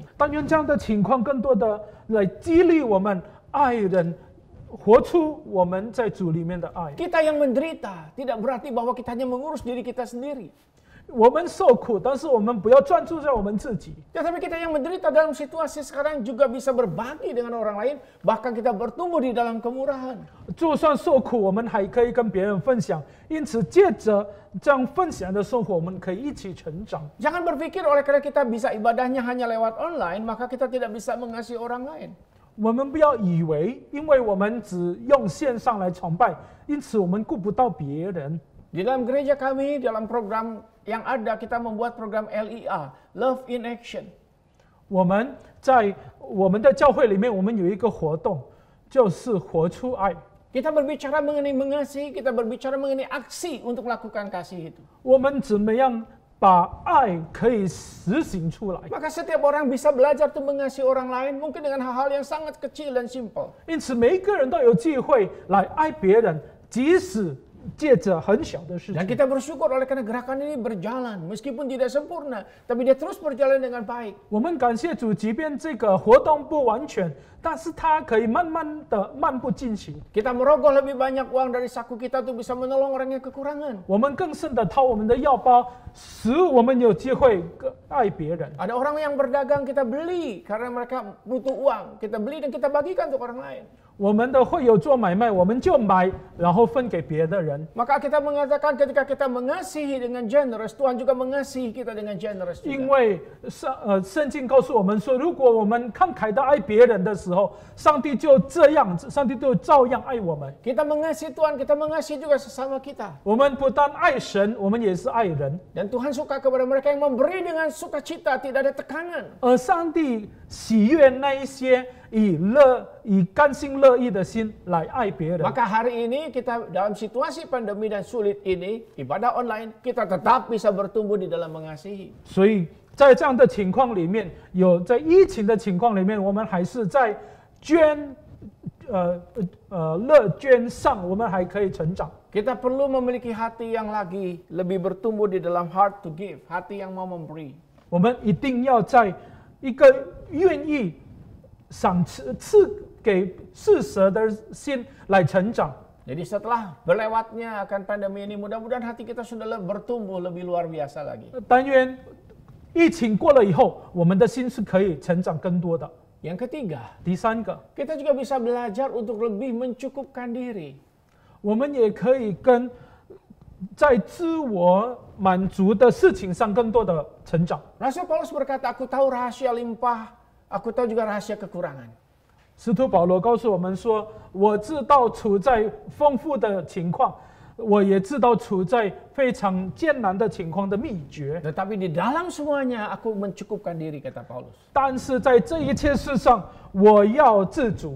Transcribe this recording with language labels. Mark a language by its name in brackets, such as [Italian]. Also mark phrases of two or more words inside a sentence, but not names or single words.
[Chinese] 但愿这样的情况更多的来激励我们爱人，活出我们在主里面的爱。 [Indonesian] Kita yang menderita tidak berarti bahwa kita hanya mengurus diri kita sendiri. [Chinese] 我们受苦，但是我们不要专注在我们自己。 [Indonesian] Tetapi kita yang menderita dalam situasi sekarang juga bisa berbagi dengan orang lain, bahkan kita bertumbuh di dalam kemurahan. [Chinese] 就算受苦，我们还可以跟别人分享。因此，借着这样分享的生活，我们可以一起成长。 [Indonesian] Jangan berpikir oleh karena kita bisa ibadahnya hanya lewat online, maka kita tidak bisa mengasihi orang lain. [Chinese] 我们不要以为，因为我们只用线上来崇拜，因此我们顾不到别人。 [Indonesian] Di dalam gereja kami, dalam program yang ada, kita membuat program LIA, [English] Love in Action. [Chinese] 我们在我们的教会里面，我们有一个活动，就是活出爱。 [Indonesian] Kita berbicara mengenai mengasihi, kita berbicara mengenai aksi untuk melakukan kasih itu. [Chinese] 我们怎么样把爱可以实行出来？ [Indonesian] Maka setiap orang bisa belajar untuk mengasihi orang lain, mungkin dengan hal-hal yang sangat kecil dan simpel. [Chinese] 因此，每一个人都有机会来爱别人，即使借着很小的事 [Indonesian] Dan [Chinese] 情。 [Indonesian] kita bersyukur oleh karena gerakan ini berjalan, meskipun tidak sempurna, tapi dia terus berjalan dengan baik. [Chinese] 我们感谢主，即便这个活动不完全，但是它可以慢慢的漫步进行。 [Indonesian] Kita merogoh lebih banyak uang dari saku kita untuk bisa menolong orang yang kekurangan. [Chinese] 我们更甚的掏我们的腰包，使我们有机会爱别人。 [Indonesian] Ada orang yang berdagang kita beli karena mereka butuh uang, kita beli dan kita bagikan untuk orang lain. [Chinese] 我们的会友做买卖，我们就买，然后分给别的人。 [Indonesian] Maka kita mengatakan ketika kita mengasihi dengan generous, Tuhan juga mengasihi kita dengan generous [Chinese] 因 [Indonesian] juga. [Chinese] 为圣经告诉我们说，如果我们慷慨的爱别人的时候，上帝就照样爱我们。 [Indonesian] Kita mengasihi Tuhan, kita mengasihi juga sesama kita. [Chinese] 我们不但爱神，我们也是爱人。 [Indonesian] Dan Tuhan suka kepada mereka yang memberi dengan sukacita, tidak ada tekanan. [Chinese] 而上帝喜悦那一些以甘心乐意的心来爱别人。 [Indonesian] Maka hari ini kita dalam situasi pandemi dan sulit ini, ibadah online, kita tetap bisa bertumbuh di dalam mengasihi. [Chinese] 所以在这样的情况里面，在疫情的情况里面，我们还是在乐捐上，我们还可以成长。 [Indonesian] Kita perlu memiliki hati yang lagi lebih bertumbuh di dalam [English] heart to give, [Indonesian] hati yang mau memberi. [Chinese] 我们一定要在一个愿意赐给施舍的心来成长。 [Indonesian] Jadi setelah berlewatnya akan pandemi ini, mudah-mudahan hati kita sudah bertumbuh lebih luar biasa lagi. [Chinese] 但愿疫情过了以后，我们的心是可以成长更多的。 [Indonesian] Yang ketiga, [Chinese] 第三个， [Indonesian] kita juga bisa belajar untuk lebih mencukupkan diri. [Chinese] 我们也可以在自我满足的事情上更多的成长。 [Indonesian] Rasul Paulus berkata, aku tahu rahasia limpah, aku tahu juga rahasia kekurangan. [Chinese] 使徒保罗告诉我们说：“我知道处在丰富的情况，我也知道处在非常艰难的情况的秘诀。 [Indonesian] Tetapi di dalam semuanya aku mencukupkan diri, kata Paulus. [Chinese] 但是在这一切事上，我要自主。